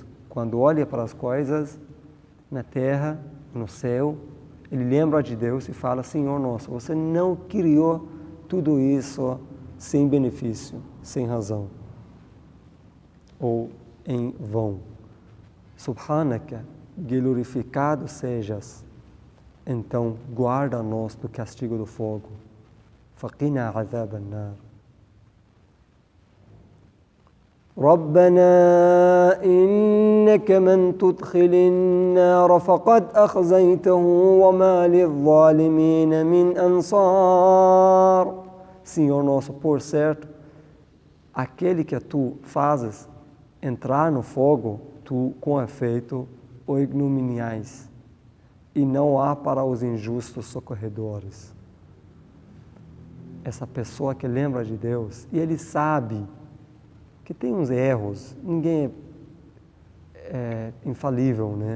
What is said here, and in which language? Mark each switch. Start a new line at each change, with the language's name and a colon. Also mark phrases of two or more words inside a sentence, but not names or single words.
Portuguese: Quando olha para as coisas na terra, no céu, ele lembra de Deus e fala, Senhor nosso, você não criou tudo isso sem benefício, sem razão, ou em vão. Subhanaka, glorificado sejas, então guarda-nos do castigo do fogo.
Arabic: فقنا عذاب النار. ربنا إنك من تدخل النار فقد أخزيته وما للظالمين من أنصار.
Portuguese: Senhor nosso, por certo, aquele que tu fazes entrar no fogo, tu com efeito o ignominiais, e não há para os injustos socorredores. Essa pessoa que lembra de Deus, e ele sabe que tem uns erros, ninguém é infalível, né?